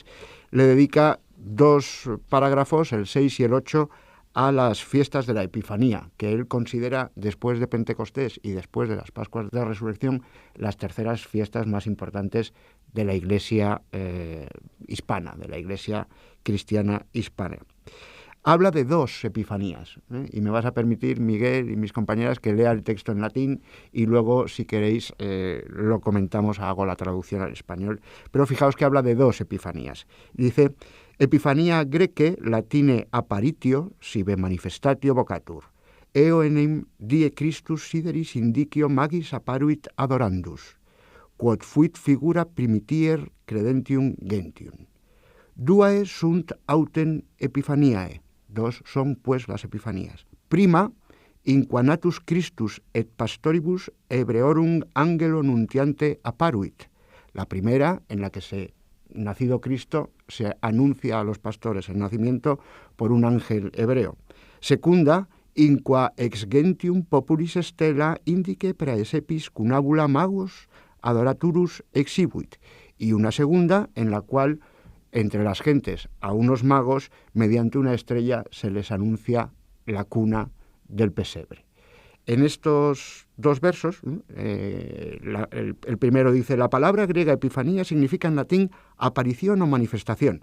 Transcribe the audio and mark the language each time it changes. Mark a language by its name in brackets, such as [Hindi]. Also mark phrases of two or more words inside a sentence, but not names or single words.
[Spanish] Le dedica 2 parágrafos, el 6 y el 8, a las fiestas de la Epifanía, que él considera, después de Pentecostés y después de las Pascuas de Resurrección, las terceras fiestas más importantes de la Iglesia hispana, de la Iglesia cristiana hispana. Habla de 2 epifanías, y me vas a permitir, Miguel y mis compañeras, que lea el texto en latín y luego, si queréis, lo comentamos, hago la traducción al español. Pero fijaos que habla de 2 epifanías. [Latin] Dice: Epifanía Grece latine apparitio sive manifestatio vocatur. Eo enim die Christus sideris indicio magis apparuit adorandus. Quod fuit figura primitier credentium gentium. Duae sunt autem Epiphaniae, [Spanish] dos son pues las Epifanías. [Latin] Prima, inquanatus Christus et pastoribus Hebreorum angelo nuntiante apparuit. [Spanish] La primera, en la que nacido Cristo, se anuncia a los pastores el nacimiento por un ángel hebreo. [Latin] Secunda, inqua ex gentium populis stella indique praesepis cunabula magos adoraturus exhibuit. [Spanish] Y una segunda, en la cual entre las gentes a unos magos, mediante una estrella, se les anuncia la cuna del pesebre. En estos dos versos, el primero dice, la palabra griega epifanía significa en latín aparición o manifestación.